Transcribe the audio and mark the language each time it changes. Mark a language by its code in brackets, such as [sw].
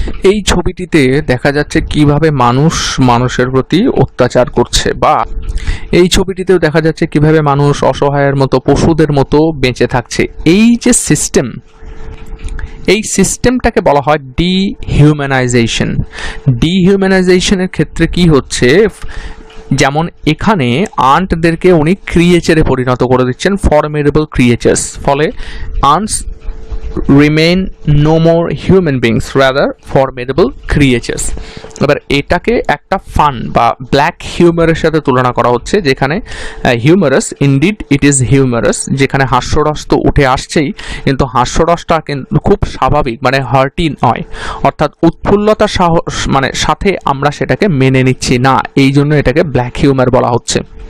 [bn] এই ছবিটিতে দেখা যাচ্ছে কিভাবে মানুষ মানুষের প্রতি অত্যাচার করছে, বা এই ছবিটিতেও দেখা যাচ্ছে কিভাবে মানুষ অসহায়ের মতো পশুদের মতো বেঁচে থাকছে। এই যে সিস্টেম, এই সিস্টেমটাকে বলা হয় ডিহিউম্যানাইজেশন। ডিহিউম্যানাইজেশনের ক্ষেত্রে কি হচ্ছে, যেমন এখানে আন্টদেরকে উনি ক্রিয়েচারে পরিণত করে দিচ্ছেন, ফর্মিডেবল ক্রিয়েচার্স। ফলে [en] Ants remain no more human beings, rather formidable creatures। [bn] এবার এটাকে একটা ফান বা ব্ল্যাক হিউমারের সাথে তুলনা করা হচ্ছে, যেখানে humorous, [en] indeed it is humorous, [bn] যেখানে হাস্যরস তো উঠে আসছেই, কিন্তু হাস্যরসটা কিন্তু খুব স্বাভাবিক, মানে হার্টি নয়, অর্থাৎ উৎফুল্লতার মানে সাথে আমরা সেটাকে মেনে নিচ্ছি না, এই জন্য এটাকে ব্ল্যাক হিউমার বলা হচ্ছে।